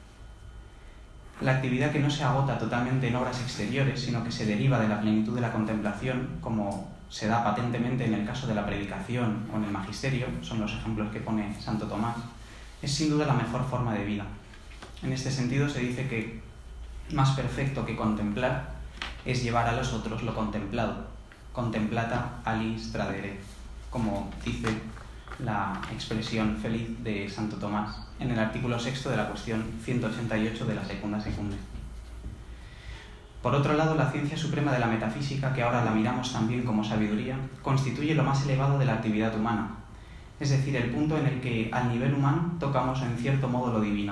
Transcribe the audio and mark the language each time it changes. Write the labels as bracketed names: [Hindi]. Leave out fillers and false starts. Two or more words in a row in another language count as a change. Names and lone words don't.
[Spanish] La actividad que no se agota totalmente en obras exteriores, sino que se deriva de la plenitud de la contemplación, como se da patentemente en el caso de la predicación o en el magisterio, son los ejemplos que pone Santo Tomás, es sin duda la mejor forma de vida. En este sentido se dice que más perfecto que contemplar es llevar a los otros lo contemplado, [Latin] contemplata alis tradere, [Spanish] como dice la expresión feliz de Santo Tomás en el artículo 6 de la cuestión 188 de la Secunda Secunde. Por otro lado, la ciencia suprema de la metafísica, que ahora la miramos también como sabiduría, constituye lo más elevado de la actividad humana, es decir, el punto en el que al nivel humano tocamos en cierto modo lo divino.